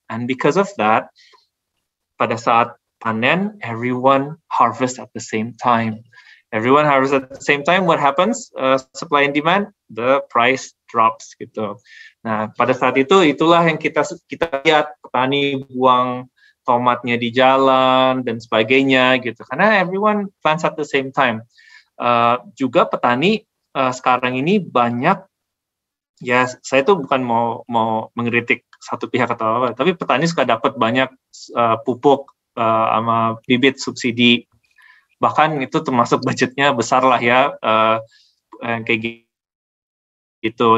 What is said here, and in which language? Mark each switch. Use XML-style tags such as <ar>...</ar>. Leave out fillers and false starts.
<en>And because of that,</en> <id>pada saat panen,</id> <en>everyone harvest at the same time. Everyone harvest at the same time. What happens? Supply and demand, the price drops gitu.</en> <id>Nah, pada saat itu itulah yang kita lihat petani buang tomatnya di jalan dan sebagainya gitu. Karena</id> <en>everyone plants at the same time.</en> <id>Juga petani sekarang ini banyak, ya saya tuh bukan mau mengkritik satu pihak atau apa, tapi petani suka dapat banyak pupuk sama bibit subsidi. Bahkan itu termasuk budgetnya besar lah ya, kayak gitu.</id>